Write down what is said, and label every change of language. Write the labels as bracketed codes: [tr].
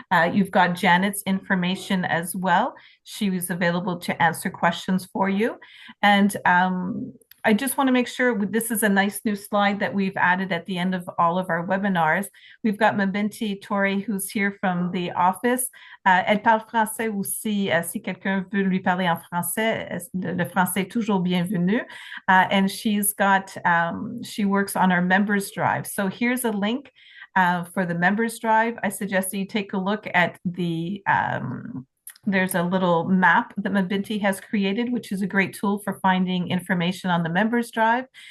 [en] You've got Janet's information as well. She was available to answer questions for you. And I just want to make sure this is a nice new slide that we've added at the end of all of our webinars. We've got Mabinti Torre, who's here from the office. [fr] Elle parle français aussi, si quelqu'un veut lui parler en français, le français est toujours bienvenu. [en] And she's got, she works on our members drive. So here's a link for the members drive. I suggest that you take a look at the, there's a little map that Mabinti has created, which is a great tool for finding information on the members drive.